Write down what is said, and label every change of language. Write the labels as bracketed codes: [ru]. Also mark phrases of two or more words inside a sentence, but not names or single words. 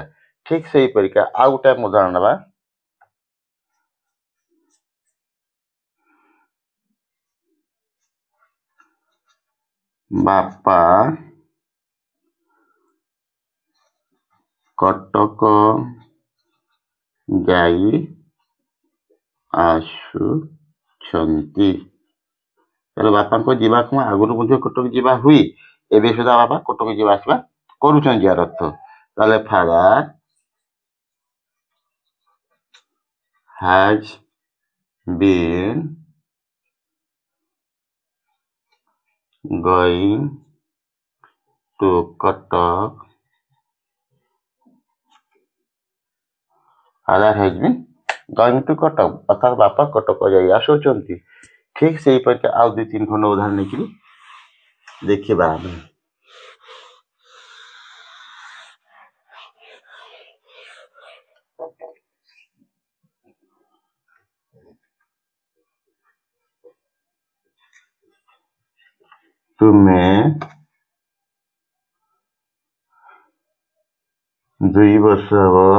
[or] ଠିକ ସେଇପରିକା ଆଉ ଗୋଟେ ଉଦାହରଣ ନେବା, ବାପା କଟକ ଯାଇ ଆସୁଛନ୍ତି। ତାହେଲେ ବାପାଙ୍କ ଯିବାକୁ ଆଗରୁ ମଧ୍ୟ କଟକ ଯିବା ହୁଏ, ଏବେ ସୁଦ୍ଧା ବାପା କଟକ ଯିବା ଆସିବା କରୁଛନ୍ତି ଯାର ଅର୍ଥ। [en] ତାହେଲେ ଫାଦର has been going to Cuttack, father has been going to Cuttack, [or] ଅର୍ଥାତ୍ ବାପା କଟକ ଯାଇ ଆସୁଛନ୍ତି। ଠିକ ସେଇପରିକା ଆଉ 2-3 ଖଣ୍ଡ ଉଦାହରଣ ନେଇକରି ଦେଖିବା ଆମେ। ତୁମେ 2 ବର୍ଷ ହବ